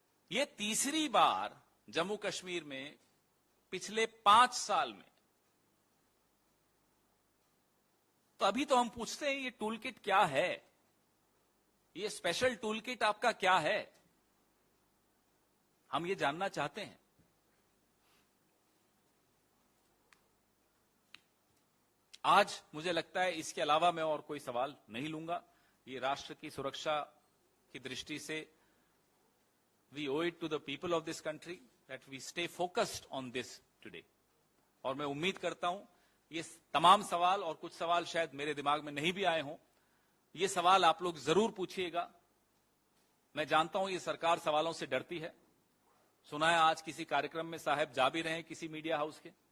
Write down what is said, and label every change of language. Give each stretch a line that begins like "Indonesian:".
Hindi: यह तीसरी बार जम्मू कश्मीर में पिछले 5 साल में, तो अभी तो हम पूछते हैं ये टूल किट क्या है, ये स्पेशल टूल किट आपका क्या है, हम ये जानना चाहते हैं। आज मुझे लगता है इसके अलावा मैं और कोई सवाल नहीं लूंगा। ये राष्ट्र की सुरक्षा की दृष्टि से
English: we owe it to the people of this country that we stay focused on this today.
Hindi: और मैं उम्मीद करता हूं ये तमाम सवाल, और कुछ सवाल शायद मेरे दिमाग में नहीं भी आए हों, ये सवाल आप लोग जरूर पूछिएगा। मैं जानता हूं ये सरकार सवालों से डरती है। सुना है आज किसी कार्यक्रम में साहब जा भी रहे हैं किसी मीडिया हाउस के।